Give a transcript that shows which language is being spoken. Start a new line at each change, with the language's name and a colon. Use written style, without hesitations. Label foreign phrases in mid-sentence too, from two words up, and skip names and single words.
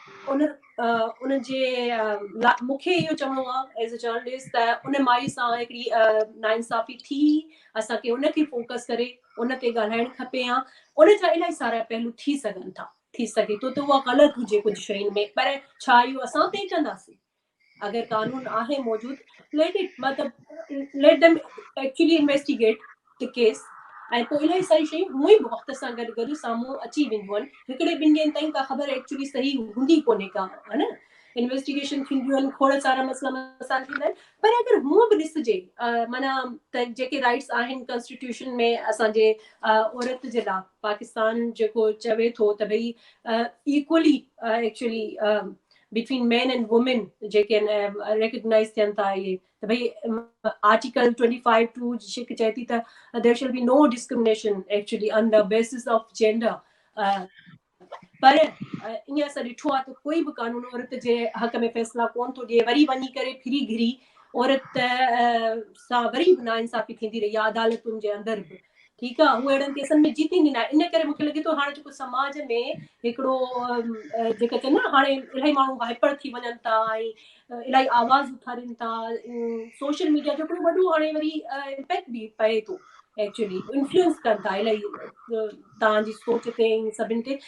Sindhi: उन जे मूंखे इहो चवणो आहे
English: as a journalist
Sindhi: त उन माई सां हिकिड़ी नाइंसाफ़ी थी, असांखे उनखे फोकस करे उन ते ॻाल्हाइणु खपे हा। उन जा इलाही सारा पहलू थी सघनि था, थी सघे थो त उहा ग़लति हुजे कुझु शयुनि में, पर छा इहो असां तय कंदासीं? अगरि कानून आहे मौजूदु
English: let it
Sindhi: मतिलबु
English: let them actually investigate the case,
Sindhi: ऐं पोइ इलाही सारी शयूं हूअं ई वक़्त सां गॾु गॾु साम्हूं अची वेंदियूं आहिनि। हिकिड़े ॿिनि ॾींहंनि ताईं का ख़बर एक्चुअली सही हूंदी कोन्हे का, है न, इन्वेस्टिगेशन थींदियूं आहिनि, खोड़ सारा मसइला मसाइल थींदा आहिनि। पर अगरि हूअं बि ॾिसिजे माना त जेके राइट्स आहिनि कॉन्स्टिट्यूशन में असांजे औरत जे लाइ, पाकिस्तान जेको चवे थो त भई
English: equally actually between men and women
Sindhi: जेके रिकग्नाइज़ थियनि था इहे, त भई आर्टिकल 25(2) जेके चए थी त
English: there shall be no discrimination actually on the basis of gender.
Sindhi: पर ईअं असां ॾिठो आहे त कोई बि कानून औरत जे हक़ में फ़ैसिला कोन थो ॾिए। वरी वञी करे फिरी घिरी औरत सां वरी बि नाइंसाफ़ी थींदी रही आहे अदालतुनि जे अंदरि बि। ठीकु आहे, उहे अहिड़नि केसनि में जीतींदी न आहे। इन करे मूंखे लॻे थो हाणे जेको समाज में हिकिड़ो जेका चवंदा न हाणे इलाही माण्हू हाइपर थी वञनि था ऐं इलाही आवाज़ उथारिनि था,
English: social media
Sindhi: जो हिकिड़ो वॾो हाणे वरी इम्पैक्ट बि पए थो,
English: actually influence
Sindhi: कनि था इलाही तव्हांजी सोच ते सभिनि ते।